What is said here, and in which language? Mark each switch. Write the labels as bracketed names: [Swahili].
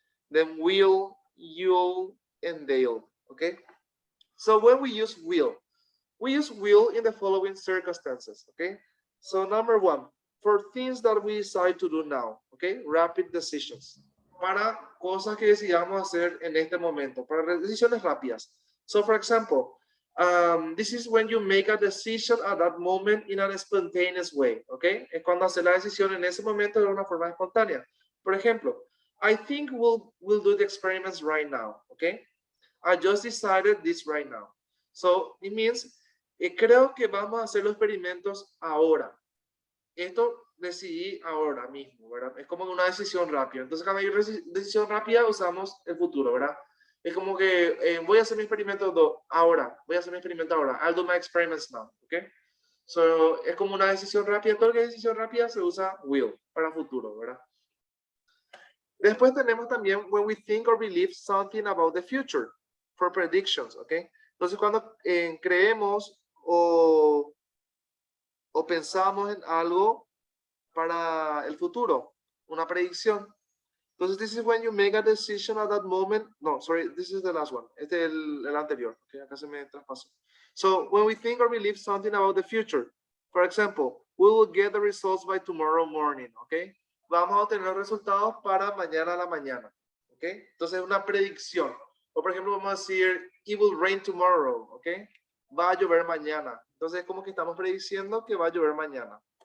[English] Then will, you'll, and they'll, okay? So when we use will in the following circumstances, okay? So number one, for things that we decide to do now, okay? Rapid decisions. [Spanish] Para cosas que decidamos hacer en este momento, para decisiones rápidas. [English] So for example, this is when you make a decision at that moment in a spontaneous way, okay? [Spanish] Es cuando hacer la decisión en ese momento de una forma espontánea. Por ejemplo, [English] I think we'll do the experiments right now, okay? I just decided this right now. So it means, [Spanish] creo que vamos a hacer los experimentos ahora. Esto decidí ahora mismo, ¿verdad? Es como una decisión rápida. Entonces, cuando hay decisión rápida, usamos el futuro, ¿verdad? Es como que voy a hacer mi experimento ahora. Voy a hacer mi experimento ahora. [English] I'll do my experiments now, ¿ok? So, [Spanish] es como una decisión rápida. Todo lo que es decisión rápida se usa will para futuro, ¿verdad? Después tenemos también [English] when we think or believe something about the future. For predictions, [Spanish] ¿ok? Entonces, cuando creemos o pensamos en algo para el futuro, una predicción. [English] Entonces, this is when you make a decision at that moment. No, sorry, this is the last one. [Spanish] Este es el anterior. Okay, acá se me traspasó. [English] So, when we think or believe something about the future, for example, we will get the results by tomorrow morning, ¿ok? [Spanish] Vamos a obtener los resultados para mañana a la mañana, ¿ok? Entonces, es una predicción. O por ejemplo, vamos a decir, [English] it will rain tomorrow, [Spanish] ¿ok? Va a llover mañana. Entonces, como que estamos prediciendo que va a llover mañana.